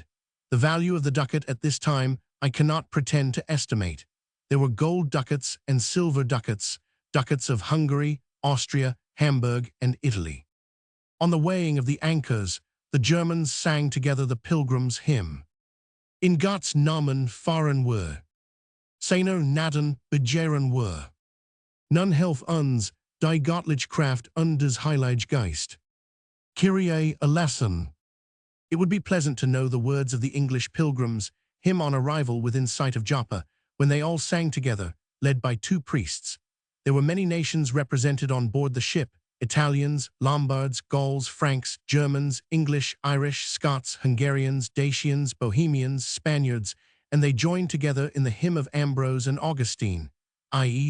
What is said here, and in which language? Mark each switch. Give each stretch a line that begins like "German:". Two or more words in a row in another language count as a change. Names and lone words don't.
English: The value of the ducat at this time I cannot pretend to estimate. There were gold ducats and silver ducats, ducats of Hungary, Austria, Hamburg, and Italy. On the weighing of the anchors, the Germans sang together the pilgrim's hymn.
German: In Gottes Namen fahren wir, seiner Gnaden begehren wir. Nun helf uns, die göttliche Kraft und des Heilige Geist.
Greek: Kyrie eleison.
English: It would be pleasant to know the words of the English pilgrims' hymn on arrival within sight of Joppa, when they all sang together, led by 2 priests. There were many nations represented on board the ship: Italians, Lombards, Gauls, Franks, Germans, English, Irish, Scots, Hungarians, Dacians, Bohemians, Spaniards, and they joined together in the hymn of Ambrose and Augustine, i.e.